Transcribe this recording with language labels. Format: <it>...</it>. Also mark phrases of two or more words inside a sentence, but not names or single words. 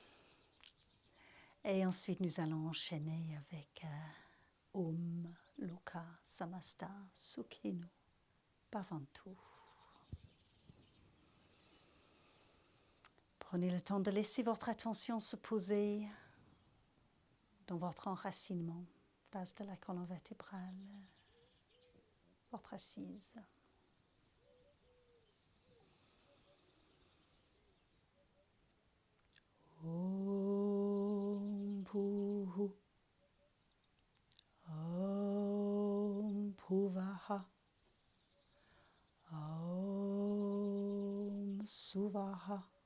<fr>Et ensuite, nous allons enchaîner avec</fr> <sa>ॐ लोकाः समस्ताः सुखिनो भवन्तु.</sa> <fr>Prenez le temps de laisser votre attention se poser dans votre enracinement, base de la colonne vertébrale, votre assise.</fr> <sa>ॐ भूः ॐ भुवः ॐ सुवः</sa>